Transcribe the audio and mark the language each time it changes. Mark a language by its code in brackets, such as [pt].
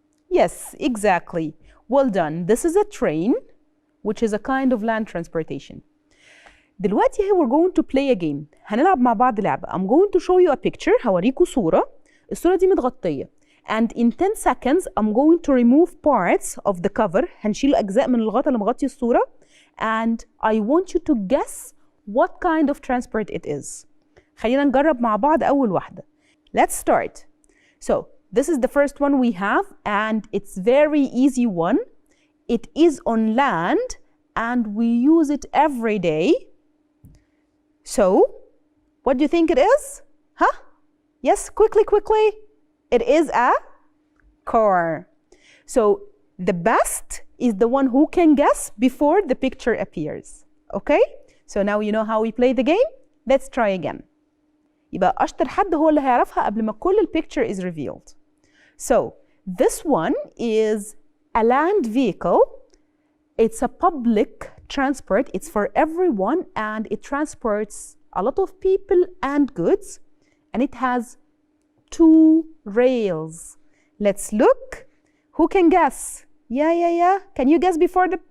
[en] Yes, exactly. Well done. This is a train, which is a kind of land transportation. [ar] دلوقتي [en] we're going to play a game. [ar] هنلعب مع بعض لعبة. [en] I'm going to show you a picture. [ar] هوريكوا صورة. الصورة دي متغطية. [en] And in 10 seconds, I'm going to remove parts of the cover. [ar] هنشيل أجزاء من الغطاء اللي مغطي الصورة. [en] And I want you to guess what kind of transport it is. [ar] خلينا نجرب مع بعض أول واحدة. [en] Let's start. So this is the first one we have, and it's very easy one. It is on land, and we use it every day. So, what do you think it is? Huh? Yes, quickly, quickly. It is a car. So, the best is the one who can guess before the picture appears. Okay? So now you know how we play the game. Let's try again. [ar] يبقى أشطر حد هو اللي هيعرفها قبل ما كل [en] picture is revealed. So, this one is a land vehicle. It's a public transport. It's for everyone, and it transports a lot of people and goods, and it has 2 rails. Let's look. Who can guess? Yeah. Can you guess before the...